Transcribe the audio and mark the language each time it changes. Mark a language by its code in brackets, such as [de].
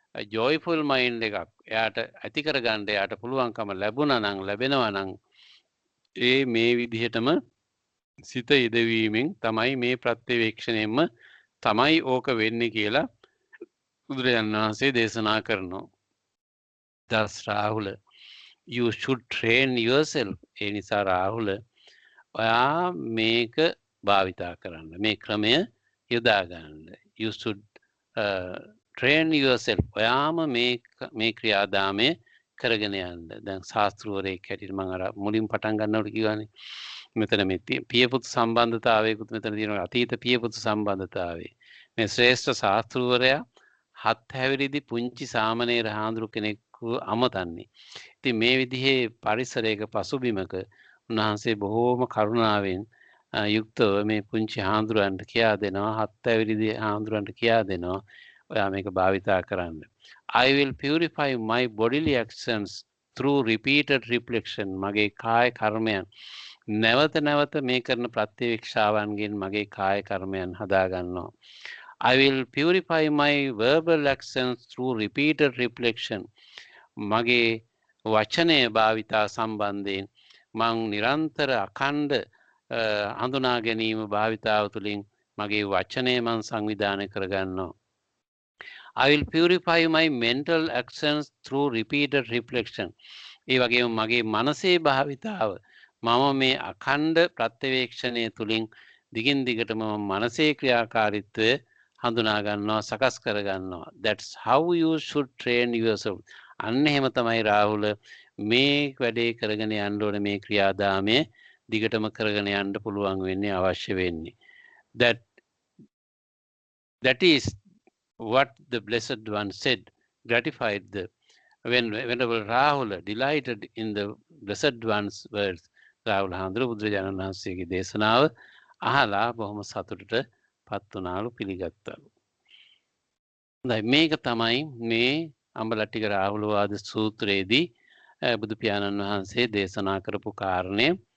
[si] ජොයිෆුල් mind එකක් එයාට ඇති කරගන්න එයාට පුළුවන්කම ලැබුණා නම් ලැබෙනවා නම් ඒ මේ විදිහටම සිත ඉදවීමෙන් තමයි මේ ප්‍රත්‍යවේක්ෂණයෙන්ම තමයි ඕක වෙන්නේ කියලා බුදුරජාණන් වහන්සේ දේශනා කරනවා. [en] Thus Rahula you should train yourself. [si] ඒ නිසා රාහුල ඔයා මේක භාවිතා කරන්න මේ ක්‍රමය යොදා ගන්න. [en] You should train yourself. [si] ඔයාම මේ ක්‍රියාදාමය කරගෙන යන්න. දැන් ශාස්ත්‍රවරයෙක් හැටියට මම අර මුලින් පටන් ගන්නකොට කිව්වානේ මෙතන මේ පියපුතු සම්බන්ධතාවයකුත් මෙතන තියෙනවා අතීත පියපුතු සම්බන්ධතාවය. මේ ශ්‍රේෂ්ඨ ශාස්ත්‍රවරයා හත් හැවිරිදි පුංචි සාමණේර හාමුදුරු කෙනෙකු අමතන්නේ. ඉතින් මේ විදිහේ පරිසරයක පසුබිමක උන්වහන්සේ බොහෝම කරුණාවෙන් යුක්තව මේ පුංචි හාමුදුරන්ට කියා දෙනවා හත් හැවිරිදි හාමුදුරන්ට කියා දෙනවා ඔයා මේක භාවිතා කරන්න. [en] I will purify my bodily actions through repeated reflection. [si] මගේ කාය කර්මයන් නැවත නැවත මේ කරන ප්‍රත්‍යවේක්ෂාවන්ගෙන් මගේ කාය කර්මයන් හදා ගන්නවා. [en] I will purify my verbal actions through repeated reflection. [si] මගේ වචනය භාවිතා සම්බන්ධයෙන් මං නිරන්තර අඛණ්ඩ හඳුනා ගැනීම භාවිතාව තුළින් මගේ වචනය මං සංවිධානය කරගන්නවා. [en] I will purify my mental actions through repeated reflection. [si] ඒ වගේම මගේ මනසේ භාවිතාව මම මේ අඛණ්ඩ ප්‍රත්‍යවේක්ෂණය තුළින් දිගින් දිගටම මනසේ ක්‍රියාකාරීත්වය හඳුනා ගන්නවා සකස් කර ගන්නවා. [en] That's how you should train yourself. [si] අන්න එහෙම තමයි රාහුල මේ වැඩේ කරගෙන යන්න ඕනේ මේ ක්‍රියාදාමය දිගටම කරගෙන යන්න පුළුවන් වෙන්නේ අවශ්‍ය වෙන්නේ. [en] That is what the Blessed One said, gratified whenever Rahula delighted in the Blessed One's words. [si] Rahula Handra බුදුරජාණන් වහන්සේගේ දේශනාව අහලා බොහොම සතුටට පත් වුණාලු පිළිගත්තාලු. හොඳයි මේක තමයි මේ අම්බලට්ටික රාහුලවාද සූත්‍රයේදී බුදු පියාණන් වහන්සේ දේශනා කරපු කාරණය.